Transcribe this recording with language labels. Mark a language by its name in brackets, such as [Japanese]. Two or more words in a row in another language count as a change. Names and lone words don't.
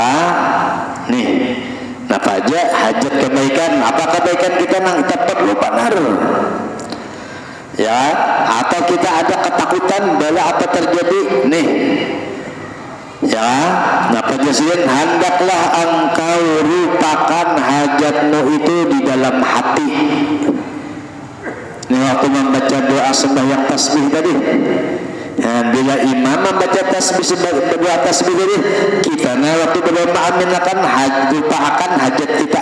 [Banjar] Nih apa aja hajat kebaikan, apa kebaikan kita nang kita perlu benar ya, atau kita ada ketakutan bala apa terjadi nih ya. Napa jasian hendaklah engkau rupakan hajatmu itu di dalam hati. [Indonesian] Ini waktu membaca doa sembahyang tasbih tadi ya, bila imam membaca tasbih berdoa tasbih tadi, kita waktu berdoa aminakan lupakan hajat kita.